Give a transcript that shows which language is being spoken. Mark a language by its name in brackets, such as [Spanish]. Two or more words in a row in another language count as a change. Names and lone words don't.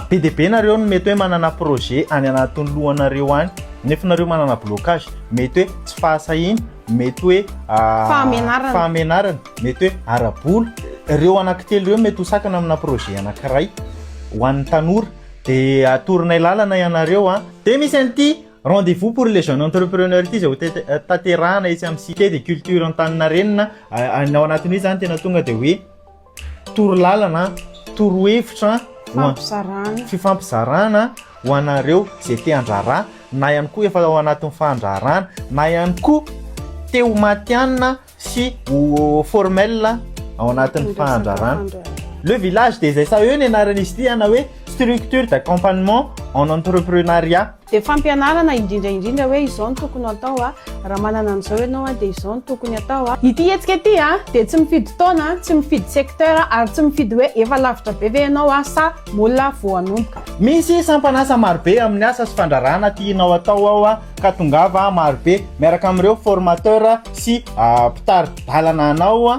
[Malagasy] be dia be nareo no mety hoe manana projet any anatin'ny lohanareo any nefa nareo manana blocage mety hoe tsy fahasahiny mety hoe fahamenarana mety hoe arabola ireo anankitelo ireo mety hosakana amina projet anankiray ho an'ny tanora dia atorinay lalana ianareo dia misy an'ity [French] rendez-vous pour les jeunes entrepreneurs [Malagasy] ity zay ho tanterahana etsy amin'ny cité de culture Antaninarenina ao anatin'io zany tena tonga dia hoe toro lalana toro hevitra fifampizarana ho anareo zay te andrarà na ihany koa efa ao anatin'ny fandrarana na ihany koa te ho matianina sy ho formel ao anatin'ny fandrarana le village des esa eo ny anaran'izy ity ana hoe [French] structure d'accompagnement en entrepreneuriat [Malagasy] dia fampianarana indrindraindrindra hoe izao no tokony atao raha manana an'izao ianao dia izao no tokony atao ity hetsika ity dia tsy mifidy taona tsy mifidy secteur ary tsy mifidy hoe efa lavitra be ve ianao sa molina vao hanomboka misy sampanasa marobe amin'ny asa sy fandrarana tianao atao ao ka tongava marobe miaraka amin'ireo formateur sy mpitary dalana anao